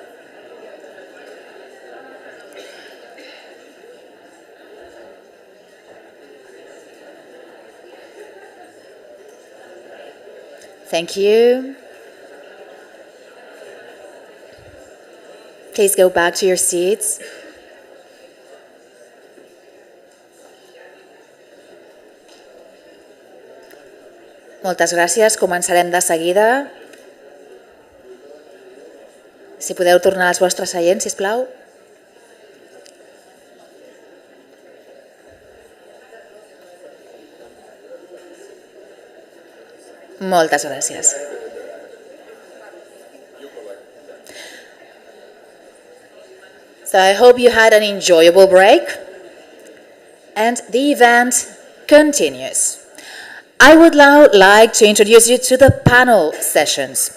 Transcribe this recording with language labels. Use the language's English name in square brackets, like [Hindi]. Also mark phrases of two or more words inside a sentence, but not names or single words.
[English] Thank you. Please go back to your seats. [Catalan] Moltes gràcies. Començarem de seguida. Si podeu tornar als vostres seients, sisplau. Moltes gràcies. [English] So I hope you had an enjoyable break, and the event continues. I would now like to introduce you to the panel sessions.